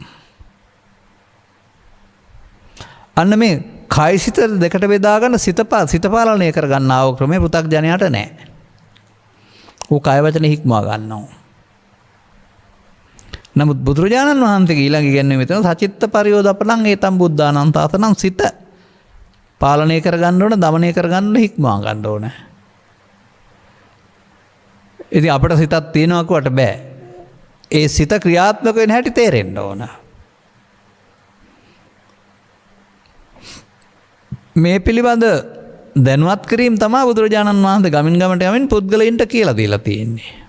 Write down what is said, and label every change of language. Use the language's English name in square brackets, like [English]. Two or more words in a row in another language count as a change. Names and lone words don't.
[Sinhala] අන්න මේ කය සිත දෙකට බෙදා ගන්න සිත පාලනය කර ගන්නා වූ ක්‍රමේ පෘථග්ජනයාට නැහැ. ඌ කය වචන හික්මවා ගන්නවා. නමුත් බුදුරජාණන් වහන්සේගේ ඊළඟ ඉගැන්වීම මෙතන [Pali] සචිත්ත පරියෝදපණං ඒතම් බුද්ධානං තාතනං [Sinhala] සිත පාලනය කර ගන්න ඕන, දමනය කර ගන්න හික්මවා ගන්න ඕන. ඉතින් අපිට සිතක් තියෙනවා කොට බෑ. ඒ සිත ක්‍රියාත්මක වෙන හැටි තේරෙන්න ඕන. මේ පිළිබඳ දැනුවත් කිරීම තමයි බුදුරජාණන් වහන්සේ ගමින් ගමට යමින් පුද්ගලයන්ට කියලා දීලා තියෙන්නේ.